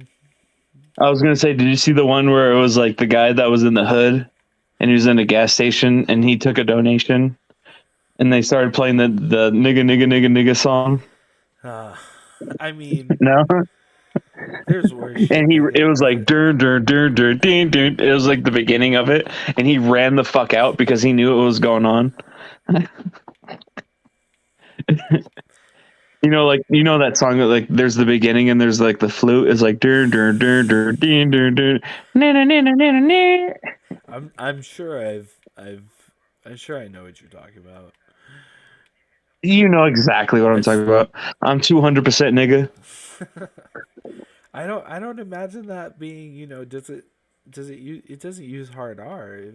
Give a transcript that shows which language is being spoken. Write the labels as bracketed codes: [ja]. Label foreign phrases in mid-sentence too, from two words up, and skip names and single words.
[en] I was gonna say, did you see the one where it was like the guy that was in the hood, and he was in a gas station, and he took a donation, and they started playing the nigga nigga nigga nigga song. Uh, I mean, No, there's worse and shit he to it hit was like with. dur dur dur dur ding ding. It was like the beginning of it, and he ran the fuck out because he knew what was going on. Like that song that like there's the beginning and there's like the flute is like dur dur dur dur ding dur dur na na na na na na. I'm sure I'm sure I know what you're talking about. You know exactly what I'm It's talking about. I'm 200% nigga. I don't imagine that being, it doesn't use hard R.